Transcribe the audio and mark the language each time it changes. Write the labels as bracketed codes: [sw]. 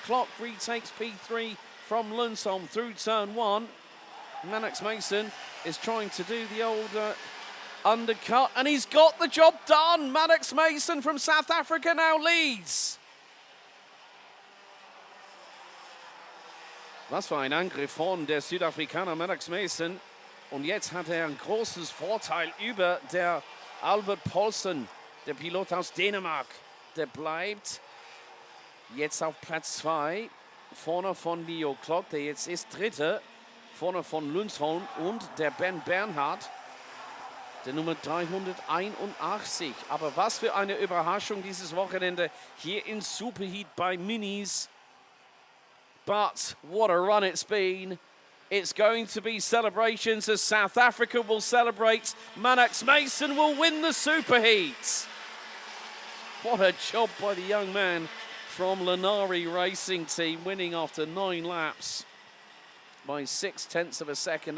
[en] Clock retakes P3 from Lundholm through turn 1. Maddox Mason is trying to do the old undercut, and he's got the job done. Maddox Mason from South Africa now leads. [de] Was für ein Angriff von der Südafrikaner Maddox Mason. Und jetzt hat er ein großes Vorteil über der Albert Poulsen, der Pilot aus Dänemark. Der bleibt jetzt auf Platz 2, vorne von Leo Klock, der jetzt ist Dritter, vorne von Lundsholm und der Ben Bernhard, der Nummer 381. Aber was für eine Überraschung dieses Wochenende hier in Superheat bei Minis. [en] But what a run it's been. It's going to be celebrations as South Africa will celebrate. Maddox Mason will win the Superheat. What a job by the young man from Lanari Racing Team, winning after 9 laps by 0.6 of a second.